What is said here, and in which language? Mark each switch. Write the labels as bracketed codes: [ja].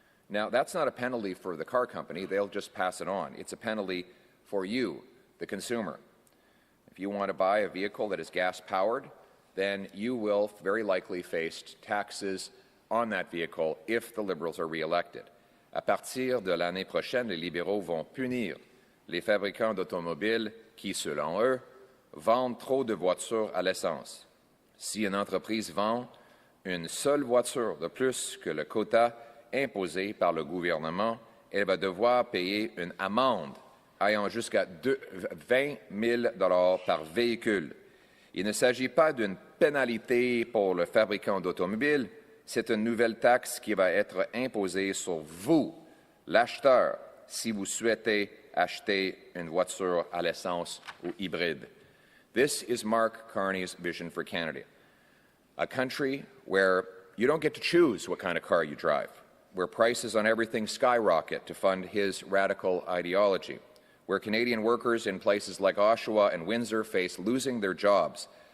[en] Now, that's not a penalty for the car company. They'll just pass it on. It's a penalty for you, the consumer. If you want to buy a vehicle that is gas-powered, then you will very likely face taxes on that vehicle if the Liberals are re-elected. [fr] À partir de l'année prochaine, les libéraux vont punir les fabricants d'automobiles qui, selon eux, vendent trop de voitures à l'essence. Si une entreprise vend une seule voiture de plus que le quota imposé par le gouvernement, elle va devoir payer une amende ayant jusqu'à 20 000 par véhicule. Il ne s'agit pas d'une pénalité pour le fabricant d'automobiles, c'est une nouvelle taxe qui va être imposée sur vous, l'acheteur, si vous souhaitez acheter une voiture à l'essence ou hybride. [en] This is Mark Carney's vision for Canada, a country where you don't get to choose what kind of car you drive, where prices on everything skyrocket to fund his radical ideology, where Canadian workers in places like Oshawa and Windsor face losing their jobs